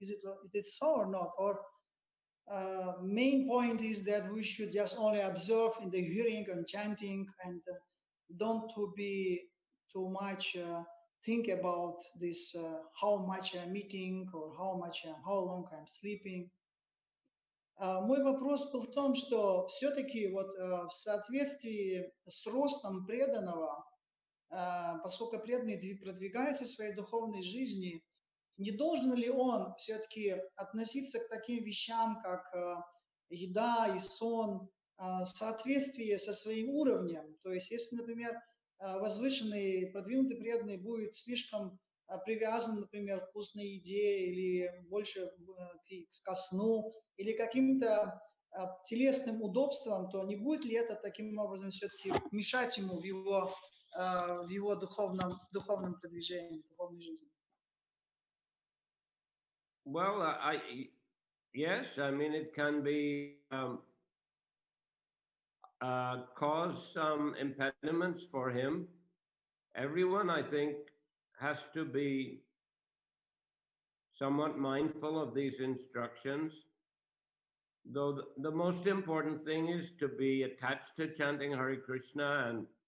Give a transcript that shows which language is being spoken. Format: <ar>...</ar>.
<en>Is it so or not? Or main point is that we should just only observe in the hearing and chanting and don't to be too much think about this how much I'm eating or how long I'm sleeping.</en> <ru>Мой вопрос был в том, что все-таки вот в соответствии с ростом преданного, поскольку преданный продвигается в своей духовной жизни, не должен ли он все-таки относиться к таким вещам, как еда и сон, в соответствии со своим уровнем? То есть, если, например, возвышенный, продвинутый преданный будет слишком привязан, например, к вкусной еде или больше ко сну, или каким-то телесным удобствам, то не будет ли это таким образом все-таки мешать ему в его духовном продвижении, духовной жизни?</ru> <en>Well, yes, I mean, it can be cause some impediments for him. Everyone, I think, has to be somewhat mindful of these instructions, though the most important thing is to be attached to chanting Hare Krishna and</en>